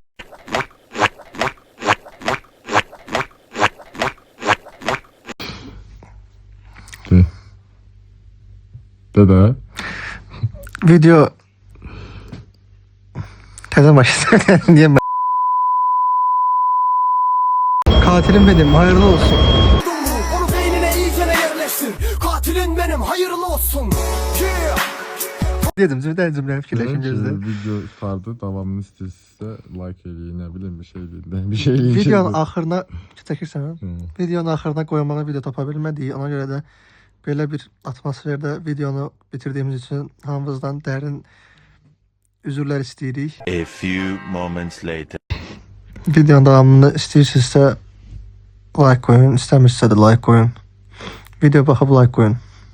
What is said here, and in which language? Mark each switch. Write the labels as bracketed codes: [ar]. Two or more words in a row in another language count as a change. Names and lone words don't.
[az] Dede. Video... Təzən başlayır, niyə mən? [tr] Katilim benim, hayırlı olsun. Onu beynine iyice yerleştir. Katilin benim, hayırlı olsun. [az] Dedim, cümle fikirləşim gözlə. Video sardı, davamını istəyirsə like eləyin, nə bilim bir şey deyil. Bir şey eləyin. Videonun axırına, çəkirsən, Hı. videonun axırına qoymağa video tapa bilmədik. Ona görə də belə bir atmosferdə videonu bitirdiyimiz üçün hamımızdan dərin üzrlər istəyirik. [en] A few moments later. [az] Videonun davamını istəyirsinizsə like qoyun, istəmirsinizsə də like qoyun. Video baxıb like qoyun.